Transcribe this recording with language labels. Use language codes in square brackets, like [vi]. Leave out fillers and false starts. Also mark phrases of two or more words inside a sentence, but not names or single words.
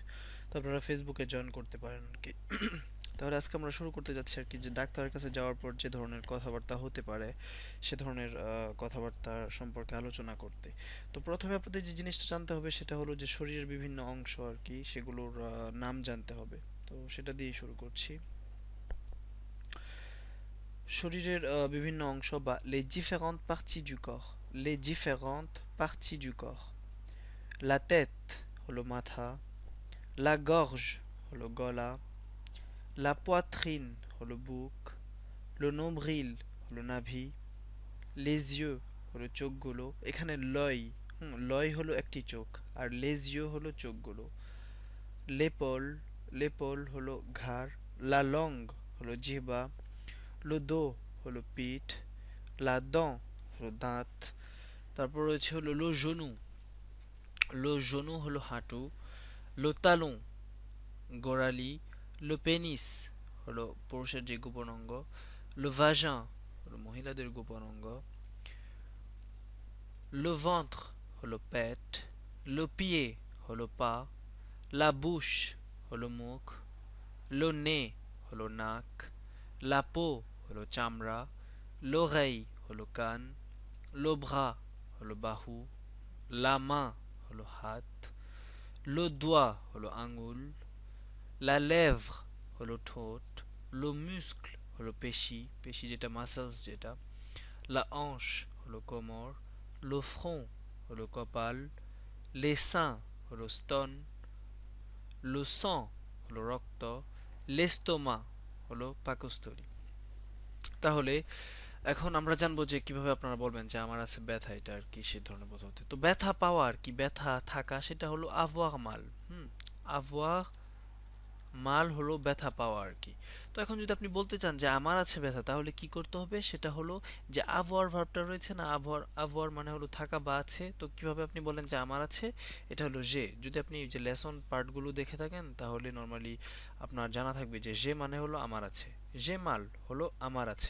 [bn] তো আপনারা ফেসবুকে জয়েন করতে পারেন আর কি। তাহলে আজকে আমরা শুরু করতে যাচ্ছি আর কি, যে ডাক্তারের কাছে যাওয়ার পর যে ধরনের কথাবার্তা হতে পারে সে ধরনের কথাবার্তা সম্পর্কে আলোচনা করতে। তো প্রথমে আপনাদের যে জিনিসটা জানতে হবে সেটা হলো যে শরীরের বিভিন্ন অংশ আর কি, সেগুলোর নাম জানতে হবে। তো সেটা দিয়েই শুরু করছি। শরীরের বিভিন্ন অংশ বা [fr] les différentes parties du corps, les différentes parties du corps. La tête [bn] হলো মাথা, [fr] la gorge [bn] হলো গলা, [fr] la poitrine [bn] হলো বুক, [fr] le nombril [bn] হলো নাভি, [fr] les yeux [bn] হলো চোখগুলো। এখানে লয়, লয় হলো একটি চোখ, আর [fr] les yeux [bn] হলো চোখগুলো। [fr] l'épaule, l'épaule [bn] হলো ঘাড়, [fr] la langue [bn] হলো জিহ্বা, [fr] le dos [bn] হলো পিঠ, [fr] la dent [bn] হলো দাঁত। তারপর রয়েছে হলো [fr] le genou, le genou [bn] হলো হাঁটু, [fr] le talon [bn] গোড়ালি, [fr] le pénis [bn] হলো পুরুষের যে গোপন অঙ্গ, [fr] le vagin [bn] হলো মহিলাদের গোপন অঙ্গ, [fr] le ventre [bn] হলো পেট, [fr] le pied [bn] হলো পা, [fr] la bouche [bn] হলো মুখ, [fr] le nez [bn] হলো নাক, [fr] la peau [bn] হলো চামড়া, [fr] l'oreille [bn] হলো কান, [fr] le bras [bn] হলো বাহু, la main হলো হাত, [fr] le doigt [bn] হলো আঙ্গুল, [fr] la lèvre [bn] হলো ঠোঁট, [fr] le muscle [bn] হলো পেশি, পেশি যেটা মাসলস যেটা, [fr] la hanche [bn] হলো কোমর, [fr] le front [bn] হলো কপাল, [fr] les seins [bn] হলো স্তন, [fr] le sang [bn] হলো রক্ত, [fr] l'estomac [bn] হলো পাকস্থলী। তাহলে এখন আমরা জানবো যে কিভাবে আপনারা বলবেন যে আমার আছে ব্যথা, এটা আর কি সে ধরনের পদ্ধতি। তো ব্যথা পাওয়া আর কি, ব্যথা থাকা সেটা হলো [fr] avoir mal। avoir mal [bn] হলো ব্যথা পাওয়া আর কি। তো এখন যদি আপনি বলতে চান যে আমার আছে ব্যথা, তাহলে কি করতে হবে সেটা হলো যে avoir ভার্বটা রয়েছে না, avoir মানে হলো থাকা বা আছে। তো কিভাবে আপনি বলেন যে আমার আছে, এটা হলো যে, যদি আপনি যে লেসন পার্টগুলো দেখে থাকেন তাহলে নরমালি আপনার জানা থাকবে যে মানে হলো আমার আছে, [fr] j'ai mal [bn] হলো আমার আছে।